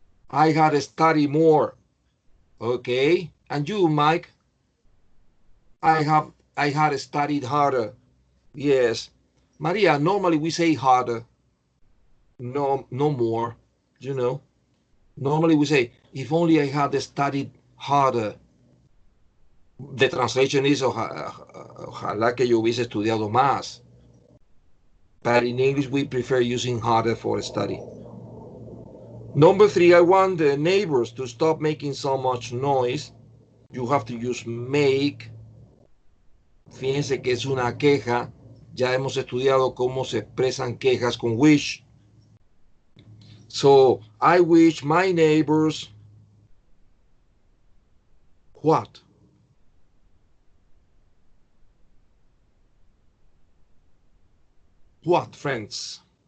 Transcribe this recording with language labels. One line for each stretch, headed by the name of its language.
English: I had to study more. Okay. And you, Mike? I had studied harder. Yes. Maria, normally we say harder. No more. You know. Normally we say, if only I had studied harder. The translation is,
Spanish: ojalá que yo hubiese estudiado más.
English: But in English, we prefer using harder for study. Number 3, I want the neighbors to stop making so much noise. You have to use make.
Spanish: Fíjense que es una queja. Ya hemos estudiado cómo se expresan quejas con wish.
English: So, I wish my neighbors what? What, friends?